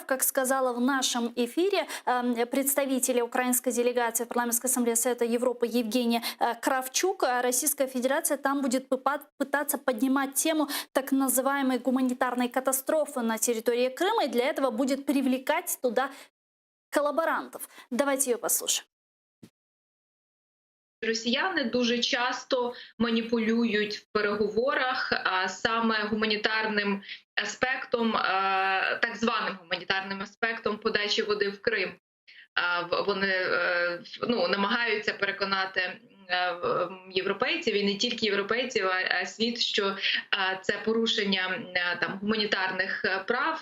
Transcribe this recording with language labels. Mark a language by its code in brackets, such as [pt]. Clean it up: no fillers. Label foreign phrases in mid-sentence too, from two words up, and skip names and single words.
[ru] Как сказала в нашем эфире представители украинской делегации в парламентской ассамблее Совета Европы Евгения Кравчук, Российская Федерация там будет пытаться поднимать тему так называемой гуманитарной катастрофы на территории Крыма, и для этого будет привлекать туда колаборантов. Давайте ее послушаем. [uk] Росіяни дуже часто маніпулюють в переговорах саме гуманітарним аспектом, так званим гуманітарним аспектом подачі води в Крим. Вони намагаються переконати європейців, і не тільки європейців, а світ, що це порушення там гуманітарних прав.